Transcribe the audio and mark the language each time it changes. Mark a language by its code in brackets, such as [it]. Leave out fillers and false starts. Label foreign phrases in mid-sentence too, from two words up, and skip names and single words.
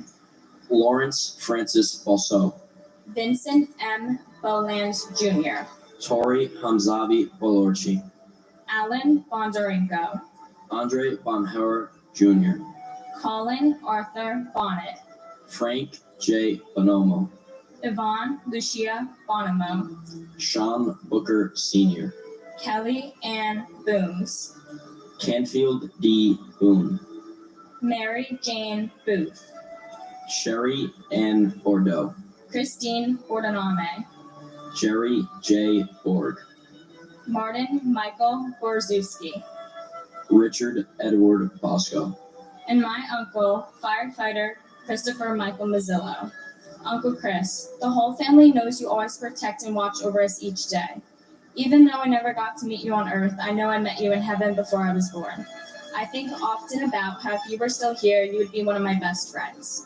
[en] Lawrence Francis Balso, Vincent M. Boland Jr., Tori Hamzavi Bolorchi, Alan Bondarenko, Andre Bonhauer Jr., Colin Arthur Bonnet, Frank J. Bonomo, Yvonne Lucia Bonomo, Sean Booker Sr., Kelly Ann Booms, Canfield D. Boone, Mary Jane Booth, Sherry Ann Bordeaux, Christine Bordename, Jerry J. Borg, Martin Michael Borzewski, Richard Edward Bosco. And my uncle, firefighter Christopher Michael Mazzillo. Uncle Chris, the whole family knows you always protect and watch over us each day. Even though I never got to meet you on earth, I know I met you in heaven before I was born. I think often about how if you were still here, you would be one of my best friends.